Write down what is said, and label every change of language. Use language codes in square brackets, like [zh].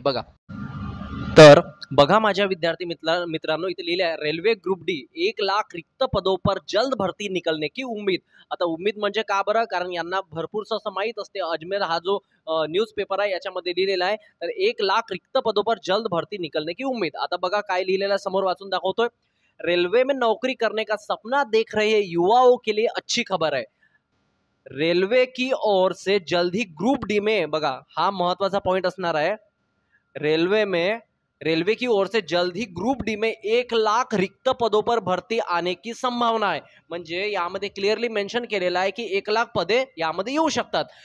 [mr] बघा, तर बघा माझ्या विद्यार्थी मित्रांनो, इथे लिहिले आहे [hi] रेल्वे ग्रुप डी 1,00,000 रिक्त पदों पर जल्द भरती निकलने की उम्मीद. [mr] आता उम्मीद म्हणजे का बरं, कारण यांना भरपूरसं असं माहित असते. अजमेर हा जो न्यूजपेपर आहे याच्यामध्ये लिहिलेला आहे, तर [hi] 1,00,000 रिक्त पदों पर जल्द भरती निकलने की उम्मीद. [mr] आता बघा काय लिहिलेलं आहे, समोर वाचून दाखवतोय. [hi] रेलवे में नौकरी करने का सपना देख रहे युवाओं के लिए अच्छी खबर है. रेल्वे की ओर से जल्द ही ग्रुप डी में, [mr] बघा हा महत्वाचा पॉइंट असणार आहे, [hi] रेलवे की ओर से जल्द ही ग्रुप डी में 1,00,000 रिक्त पदों पर भरती आने की संभावना आहे. [mr] म्हणजे यामध्ये क्लिअरली मेन्शन केलेलं आहे की 1,00,000 पदे यामध्ये येऊ शकतात.